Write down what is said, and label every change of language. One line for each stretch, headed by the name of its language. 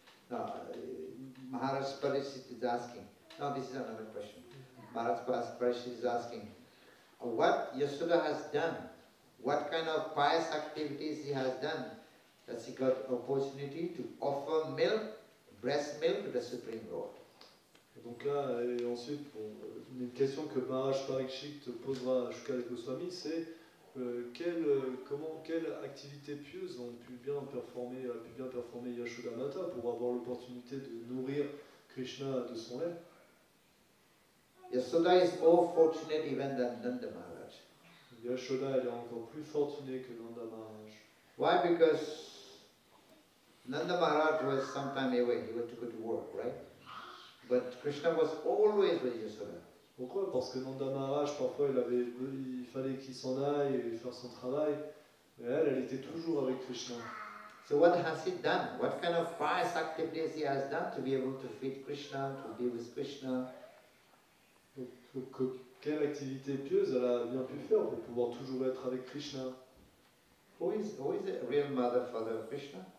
English: Now, Maharaj Parishit is asking. Now this is another question. Maharaj Parishit is asking, what Yashoda has done, what kind of pious activities he has done, that she got opportunity to offer milk, breast milk to the Supreme Lord.
French: Donc là, et ensuite, bon, une question que Maharaj Parikshit posera à Shukadeva Goswami, c'est quelle activité pieuse a pu bien performer Yashoda Mata pour avoir l'opportunité de nourrir Krishna de son lait.
English: Yashoda is more fortunate even than Nanda Maharaj.
French: Yashoda, elle est encore plus fortunée que Nanda Maharaj.
English: Why? Because Nanda Maharaj was sometime away, he went to go to work, right? But Krishna was always with Yashoda.
French: Pourquoi? Parce que Nanda Maharaj, parfois, il fallait qu'il s'en aille et faire son travail. Et elle était toujours avec Krishna.
English: So what has he done? What kind of pious activities he has done to be able to feed Krishna, to be with Krishna?
French: Donc, quelle activité pieuse elle a bien pu faire pour pouvoir toujours être avec Krishna?
English: Who is the real mother, father of Krishna?